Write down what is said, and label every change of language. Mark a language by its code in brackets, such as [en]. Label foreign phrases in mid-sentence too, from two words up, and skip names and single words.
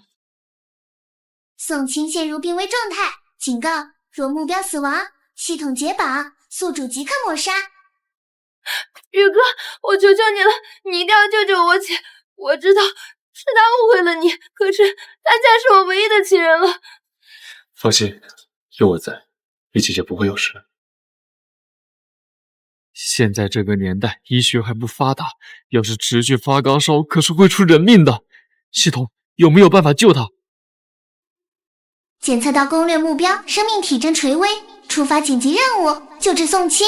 [zh] 宋清陷入病危狀態，警告：若目標死亡，系統解綁，宿主即刻抹殺。宇哥，我求求你了，你一定要救救我姐！我知道是他誤會了你，可是他才是我唯一的親人了。放心，有我在，李姐姐不會有事。現在這個年代，醫學還不發達，要是持續發高燒，可是會出人命的。系統有沒有辦法救他？檢測到攻略目標，生命體徵垂危，觸發緊急任務，救治宋清。